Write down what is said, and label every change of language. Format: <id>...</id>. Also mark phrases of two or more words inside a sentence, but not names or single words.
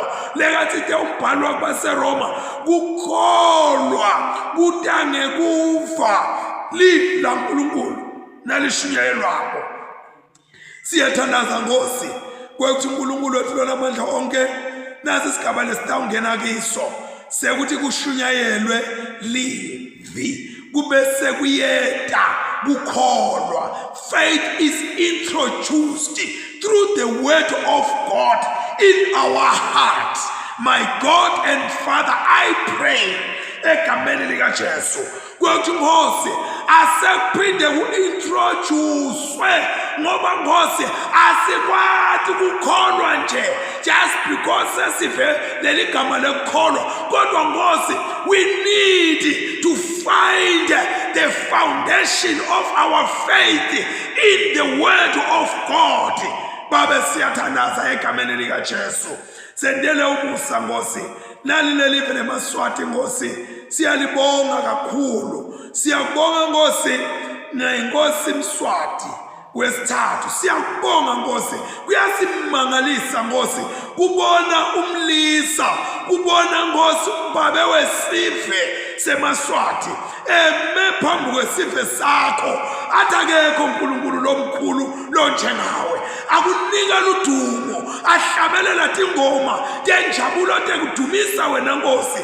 <ss>Lekathi te umbhalo wabaseRoma, kukholwa kutange kufa livi laNkulunkulu nalishunyayelwako. Siyathandaza Nkosi kwekuthi uNkulunkulu wethu lonamandla onke nasi isigaba lesitawungena kiso sekuthi kushunyayelwe livi, kube sekuyeta kukholwa.</ss> <en>Faith is introduced through the word of God in our heart. My God and Father, I pray</en> <ss>egameni lika Jesu kwekuthi Nkosi asekuphinde ku-introduce, ngoba Nkosi asikwathi kukholwa nje</ss> <en>just because</en> <ss>sesive leli gama lekukholwa, kodwa Nkosi</ss> <en>we need to find the foundation of our faith in the word of God.</en> <ss>Babe siyathandaza egameni lika Jesu, sendele umusa Nkosi nali lelive leMaswati Nkosi, siyalibonga kakhulu. Siyabonga Nkosi ngeNkosi Mswati wesithathu, siyabonga Nkosi, kuyasimangalisa Nkosi kubona umlisa, kubona Nkosi ubabe wesive seMaswati eme phambi kwesive sakho, atakekho uNkulunkulu lomkhulu lonjengawe, akunika ludumo, ahlabelela tingoma tenjabulo tekudumisa wena Nkosi.</ss>